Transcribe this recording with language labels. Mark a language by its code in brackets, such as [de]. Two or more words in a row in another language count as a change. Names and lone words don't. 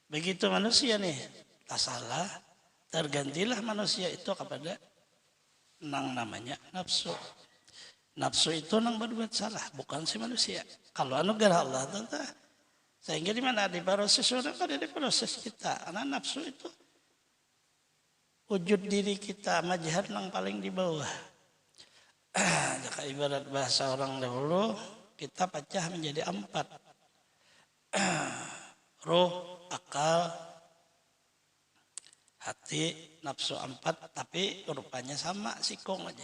[bjn] Begitu manusia nih tak salah, tergantilah manusia itu kepada nang namanya nafsu. Nafsu itu nang berbuat salah, bukan si manusia. Kalau anugerah Allah, sehingga di mana di proses orang ada di proses kita. Karena nafsu itu wujud diri kita, majhar nang paling di bawah. Jika ibarat bahasa orang dahulu, kita pecah menjadi 4. Ruh, akal, hati, nafsu 4, tapi rupanya sama sikong aja.